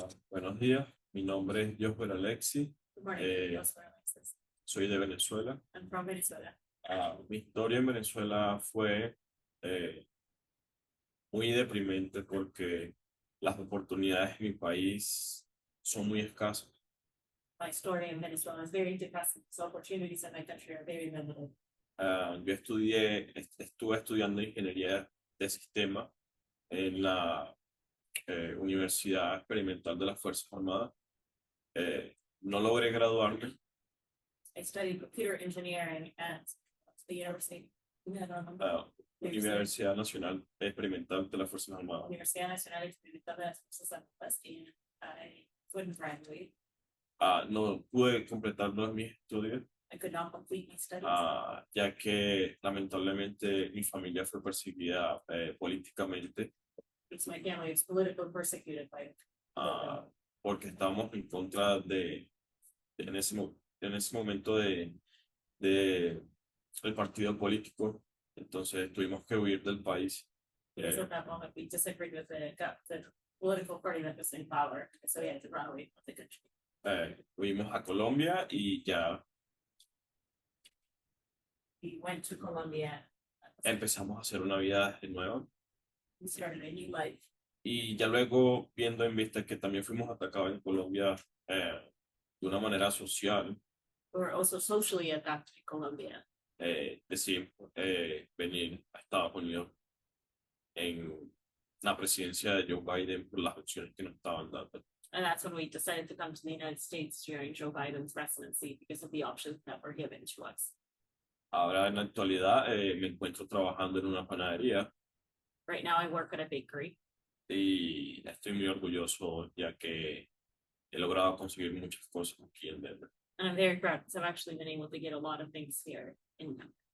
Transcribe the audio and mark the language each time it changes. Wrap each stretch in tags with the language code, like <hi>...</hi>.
<es>Buenos días, mi nombre es Josper Alexi,</es> <en>Good morning. Alexis.</en> <es>soy de Venezuela.</es> <en>I'm from Venezuela.</en> <es>Mi historia en Venezuela fue muy deprimente porque las oportunidades en mi país son muy escasas.</es> <en>My story in Venezuela is very depressing. So opportunities in my country are very limited.</en> <es>Yo estuve estudiando ingeniería de sistema en la Universidad Experimental de las Fuerzas Armadas. No logré graduarme.</es> <en>I studied computer engineering at the university.</en> <es>Universidad Nacional Experimental de las Fuerzas Armadas.</es> <en>Universidad Nacional Experimental de las Fuerzas Armadas, and I couldn't graduate.</en> <es>No pude completar mis estudios.</es> <en>I could not complete my studies.</en> <es>Ya que lamentablemente mi familia fue perseguida políticamente.</es> <en>Because my family was politically persecuted by.</en> <es>Porque estábamos en contra en ese momento del partido político, entonces tuvimos que huir del país.</es> <en>Because at that moment we disagreed with the political party that was in power, so we had to run away from the country.</en> <es>Fuimos a Colombia y ya</es> <en>We went to Colombia.</en> <es>empezamos a hacer una vida nueva.</es> <en>We started a new life.</en> <es>Y ya luego, viendo en vista que también fuimos atacados en Colombia de una manera social,</es> <en>We were also socially attacked in Colombia.</en> <es>decidimos venir a Estados Unidos en la presidencia de Joe Biden por las opciones que nos estaban dando.</es> <en>And that's when we decided to come to the United States during Joe Biden's presidency because of the options that were given to us.</en> <es>Ahora en la actualidad me encuentro trabajando en una panadería.</es> <en>Right now I work at a bakery.</en> <es>Y estoy muy orgulloso ya que he logrado conseguir muchas cosas aquí en Denver.</es> <en>And I'm very proud because I've actually been able to get a lot of things here in Denver.</en>